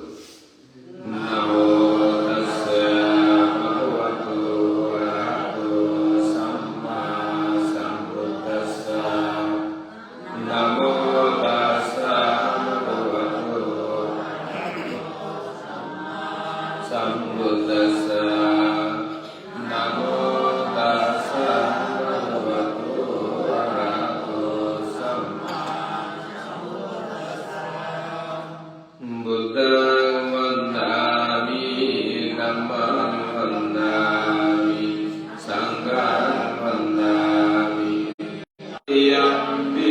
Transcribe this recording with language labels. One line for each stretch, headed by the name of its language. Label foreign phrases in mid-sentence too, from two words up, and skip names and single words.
Pali: নমো তাস্সে ভগবতো আরহাতো সাম্মা সাম্বুদ্ধাস্সা। নমো তাস্সে ভগবতো Sambuddhassa Namo tassa bhagavato arahato samma Buddhaṃ vandāmi Dhammam vandāmi Sangham vandāmi Tatiyampi